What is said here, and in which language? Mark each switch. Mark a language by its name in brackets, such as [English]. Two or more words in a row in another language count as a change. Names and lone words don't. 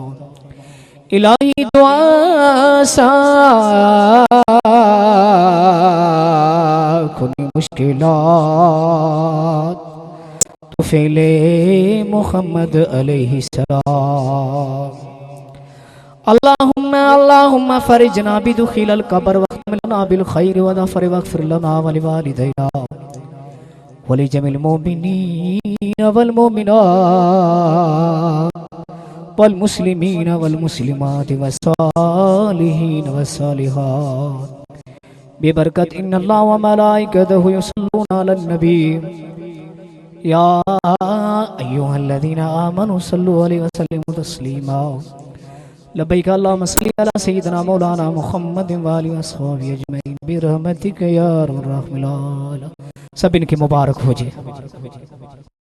[Sindhi] इलाही दुआ सां खुली मुश्किलात तुफ़ैले मोहम्मद अलैहिस्सलाम। [Arabic] اللهم فرجنا بدخول القبر واختم لنا بالخير واغفر لنا ولوالدينا ولجميع المؤمنين والمؤمنات والمسلمين والمسلمات والصالحين والصالحات ببركة إن الله وملائكته يصلون على النبي يا أيها الذين آمنوا صلوا عليه وسلموا تسليما. لبيك اللهم صل على سيدنا مولانا محمد وآله وصحبه أجمعين برحمتك يا أرحم الراحمين. [Sindhi] सभिनी खे मुबारक हुजे।